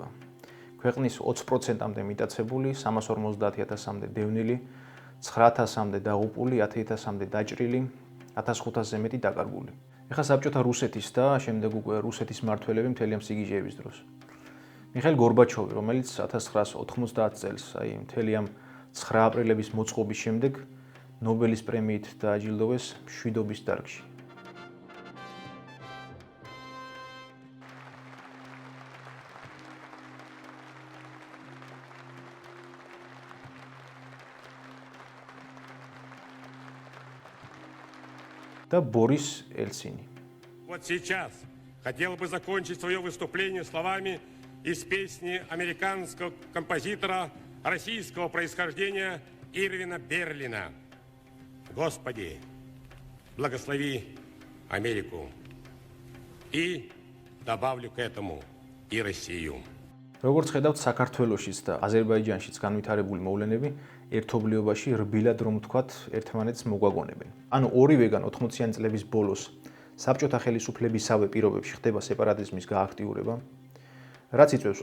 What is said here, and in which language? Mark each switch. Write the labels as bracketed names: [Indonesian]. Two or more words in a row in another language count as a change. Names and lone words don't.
[Georgian] ქვეყნის 20%-მდე მიტაცებული, 350,000-მდე დევნილი, 9,000-მდე დაღუპული, 10,000-მდე დაჭრილი, 1,500-ზე მეტი დაკარგული. ეხლა საბჭოთა რუსეთის და შემდეგ უკვე რუსეთის მმართველები მთელი ამ სიგიჟეების დროს. მიხაილ გორბაჩოვი, რომელიც 1990 წელს, მთელი ამ 9 აპრილების მოწყობის შემდეგ ნობელის პრემიით დააჯილდოვეს მშვიდობის დარგში. [Russian] Да Борис Ельцин. Вот сейчас хотел бы закончить свое выступление словами из песни американского композитора российского происхождения Ирвина Берлина. Господи, благослови Америку. И добавлю к этому и Россию. [Georgian] როგორც ხედავთ, საქართველოშიც და აზერბაიჯანშიც განვითარებული მოვლენები ერთობლიობაში რბილად რომ ვთქვათ, ერთმანეთს მოგვაგონებენ. ანუ ორივეგან 80-იანი წლების ბოლოს საბჭოთა ხელისუფლებისავე პირობებში ხდება სეპარატიზმის გააქტიურება, რაც იწვევს